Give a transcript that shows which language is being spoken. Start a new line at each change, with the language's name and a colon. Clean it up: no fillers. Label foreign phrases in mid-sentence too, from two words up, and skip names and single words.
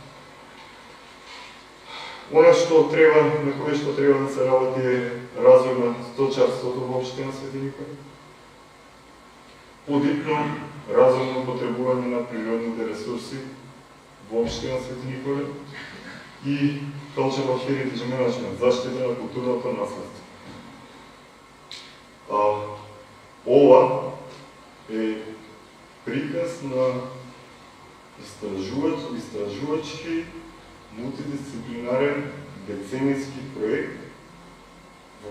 Macedonian: Она што треба, на кое што треба да се работи е развој на сточарството во општина Свети Никола. Подипно разумно потребување на природните ресурси во општина Свети Никола и
English: cultural heritage management,
Macedonian: заштита на културното наследство. Ова е приказ на истражувачки мултидисциплинарен деценијски проект во